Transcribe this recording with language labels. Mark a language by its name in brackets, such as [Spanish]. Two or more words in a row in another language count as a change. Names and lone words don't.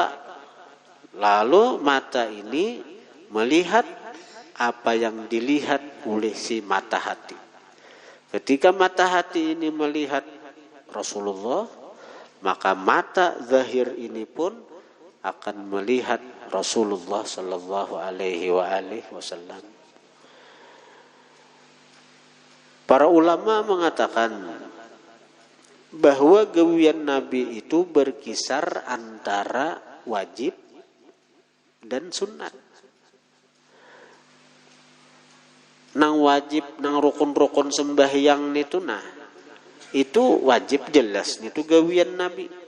[Indonesian] Lalu mata ini melihat apa yang dilihat oleh si mata hati. Ketika mata hati ini melihat Rasulullah, maka mata zahir ini pun akan melihat Rasulullah [Arabic] صلى الله عليه وسلم. [Indonesian] Para ulama mengatakan bahwa gawian Nabi itu berkisar antara wajib dan sunat. [Banjar] Nang wajib, nang rukun-rukun sembahyang itu, nah itu wajib jelas, itu gawian Nabi.